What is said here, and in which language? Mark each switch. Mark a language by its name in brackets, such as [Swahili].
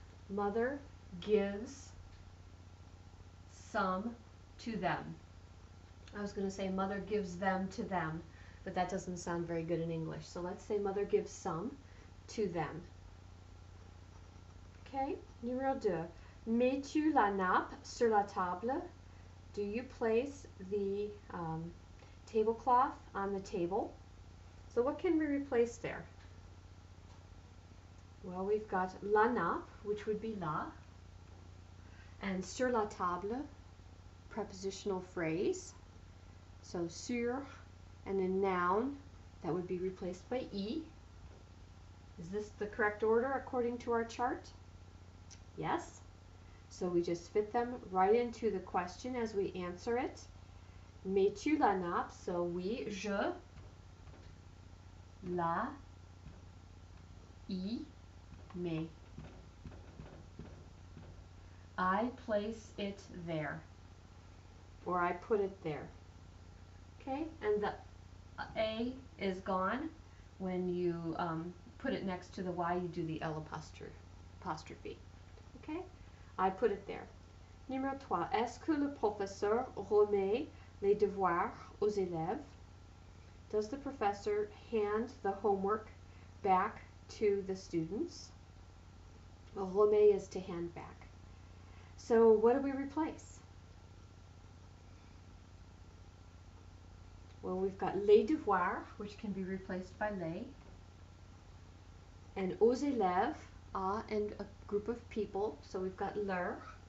[English] Mother gives some to them. I was going to say mother gives them to them, but that doesn't sound very good in English. So let's say mother gives some to them. [French] Okay, numéro 2. Mets-tu la nappe sur la table? [English] Do you place the tablecloth on the table? So what can we replace there? Well, we've got [French] la nappe, [English] which would be la, and [French] sur la table, [English] prepositional phrase. So sur and a noun, that would be replaced by y. Is this the correct order according to our chart? Yes. So we just fit them right into the question as we answer it. [French] Mets-tu la nappe? So oui, je la y mets. [English] I place it there. Or I put it there. Okay, and the A is gone. When you put it next to the Y, you do the L apostrophe. Okay, I put it there. [French] Numéro 3. Est-ce que le professeur remet les devoirs aux élèves? [English] Does the professor hand the homework back to the students? Remet is to hand back. So what do we replace? Well, we've got [French] les devoirs, [English] which can be replaced by les, and [French] aux élèves, [English] and a group of people, so we've got leur.